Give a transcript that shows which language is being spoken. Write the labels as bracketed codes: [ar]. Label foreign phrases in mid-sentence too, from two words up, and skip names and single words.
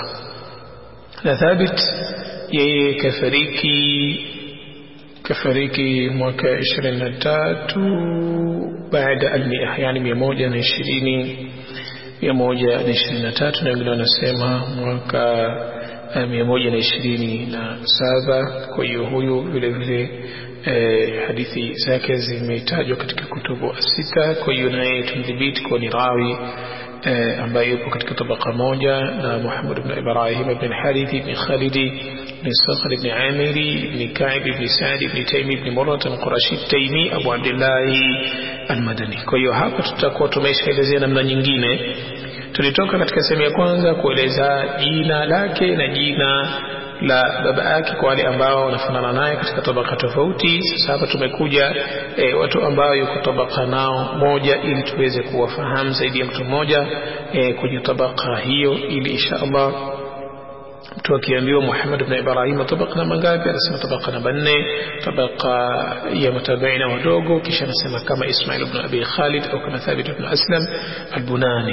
[sw] Na Thabit yeye kafariki mwaka 23 baada al-100, yani 123, na wengine wanasema mwaka 127. Kwa hiyo huyu vile vile hadithi zake zimetajwa katika [ar] الكتب الستة. [sw] Kwa hiyo naye tumdhibiti kwa ni rawi ambaye yupo katika tabaka moja na Muhammad ibn Ibrahim ibn Harith ibn Khalid بن صخر بن عامري بن كعب بن سعد بن تيمي بن مرة القرشي التيمي أبو عبد الله المدني. Kwa hiyo hapa tutakuwa tumeshaelezea namna nyingine. Tulitoka katika sehemu ya kwanza kueleza jina lake na jina la baba yake kwa wale ambao wanafanana naye katika tabaka tofauti. Sasa hapa tumekuja watu ambao yuko tabaka nao moja, ili tuweze kuwafahamu zaidi ya mtu mmoja kwenye tabaka hiyo, ili inshallah mtu akiambiwa Muhammad ibn Ibrahim tabaka namba ngapi, anasema tabaka namba 4, tabaka ya matabiina wadogo, kisha anasema kama Ismail ibn Abi Khalid au kama Thabit ibn Aslam al-Bunani.